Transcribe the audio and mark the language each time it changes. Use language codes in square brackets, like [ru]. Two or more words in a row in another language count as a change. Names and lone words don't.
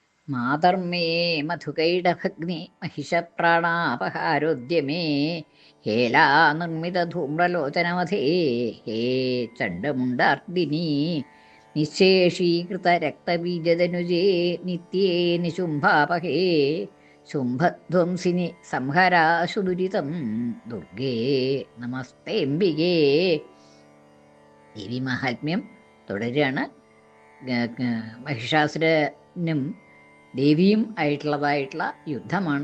[sa] മാതർമേ മധുകൈടഭഗ്നി महिषप्राणापहारोद्यमे हेला निर्मितधूम्रलोचनमधे हे चण्डमुण्डार्दिनी निःशेषीकृतरक्तबीजदनुजे नित्ये निशुम्भापहे ശുംഭധ്വംസിനി സംഹരാശുദുരിതം ദുർഗേ നമസ്തേംബികേ. [ml] ദേവീമാഹാത്മ്യം തുടരുകയാണ്. മഹിഷാസുരനും ദേവിയും ആയിട്ടുള്ളതായിട്ടുള്ള യുദ്ധമാണ്.